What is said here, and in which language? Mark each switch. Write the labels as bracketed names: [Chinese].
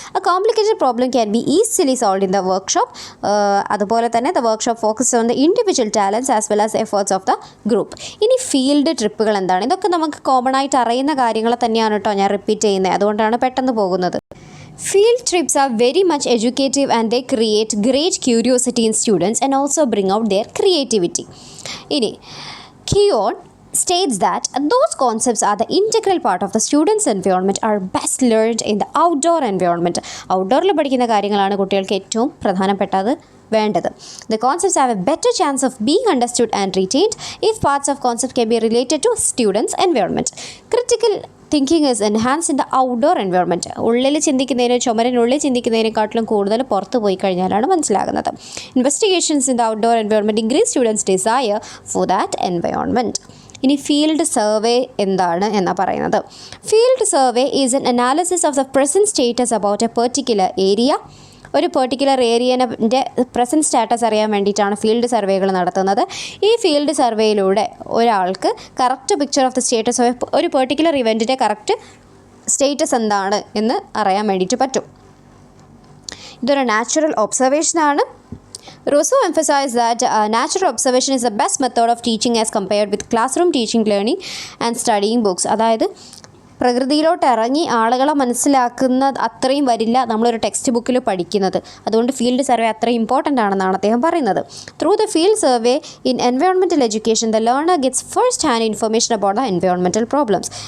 [English] A complicated problem can be easily solved in the workshop. [Malayalam] അതുപോലെ തന്നെ [English] the workshop focuses on the individual talents as well as efforts of the group. [Malayalam] ഇനി field ട്രിപ്പുകൾ എന്താണ്? ഇതൊക്കെ നമുക്ക് common ആയിട്ട് അറിയുന്ന കാര്യങ്ങൾ തന്നെയാണ് കേട്ടോ ഞാൻ റിപ്പീറ്റ് ചെയ്യുന്നത്, അതുകൊണ്ടാണ് പെട്ടെന്ന് പോകുന്നത്. [English] Field trips are very much educative and they create great curiosity in students and also bring out their creativity. ഇനി Keown states that those concepts are the integral part of the student's environment are best learned in the outdoor environment. [Malayalam] ഔട്ട്ഡോറിൽ പഠിക്കുന്ന കാര്യങ്ങളാണ് കുട്ടികൾക്ക് ഏറ്റവും പ്രധാനപ്പെട്ടത് വേണ്ടത്. [English] The concepts have a better chance of being understood and retained if parts of concept can be related to students' environment. Critical thinking is enhanced in the outdoor environment. [Malayalam] ഉള്ളിൽ ചിന്തിക്കുന്നതിന്, ചുമരിനുള്ളിൽ ചിന്തിക്കുന്നതിനെക്കാട്ടിലും കൂടുതൽ പുറത്ത് പോയി കഴിഞ്ഞാലാണ് മനസ്സിലാകുന്നത്. [English] Investigations in the outdoor environment increase students' desire for that environment. [Malayalam] ഇനി field survey എന്താണ് എന്നാണ് പറയുന്നത്. [English] Field survey is an analysis of the present status about a particular area. [Malayalam] ഒരു പെർട്ടിക്കുലർ ഏരിയൻ്റെ പ്രസൻറ്റ് സ്റ്റാറ്റസ് അറിയാൻ വേണ്ടിയിട്ടാണ് ഫീൽഡ് സർവേകൾ നടത്തുന്നത്. ഈ ഫീൽഡ് സർവേയിലൂടെ ഒരാൾക്ക് [English] correct picture of the status of [Malayalam] ഒരു പെർട്ടിക്കുലർ ഇവൻറ്റിൻ്റെ കറക്റ്റ് സ്റ്റേറ്റസ് എന്താണ് എന്ന് അറിയാൻ വേണ്ടിയിട്ട് പറ്റും. ഇതൊരു natural ഒബ്സർവേഷനാണ്. [English] Rousseau emphasized that natural observation is the best method of teaching as compared with classroom teaching, learning and studying books. [Malayalam] അതായത് പ്രകൃതിയിലോട്ട് ഇറങ്ങി ആളുകളെ മനസ്സിലാക്കുന്ന അത്രയും വരില്ല നമ്മളൊരു ടെക്സ്റ്റ് ബുക്കിൽ പഠിക്കുന്നത്. അതുകൊണ്ട് ഫീൽഡ് സർവേ അത്രയും ഇമ്പോർട്ടൻ്റ് ആണെന്നാണ് അദ്ദേഹം പറയുന്നത്. [English] Through the field survey in environmental education the learner gets first hand information about the environmental problems.